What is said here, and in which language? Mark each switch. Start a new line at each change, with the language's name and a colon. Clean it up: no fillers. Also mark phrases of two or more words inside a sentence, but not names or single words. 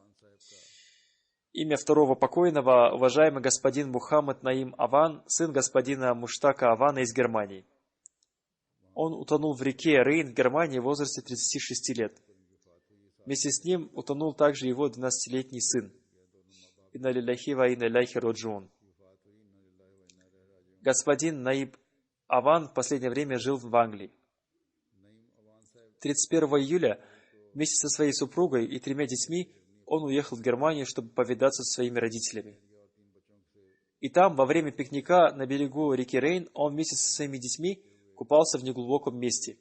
Russian: Имя второго покойного — уважаемый господин Мухаммад Наим Аван, сын господина Муштака Авана из Германии. Он утонул в реке Рейн в Германии в возрасте 36 лет. Вместе с ним утонул также его 12-летний сын.
Arabic: إنا لله وإنا إليه راجعون.
Russian: Господин Наиб Аван в последнее время жил в Англии. 31 июля вместе со своей супругой и 3 детьми он уехал в Германию, чтобы повидаться со своими родителями. И там, во время пикника на берегу реки Рейн, он вместе со своими детьми купался в неглубоком месте.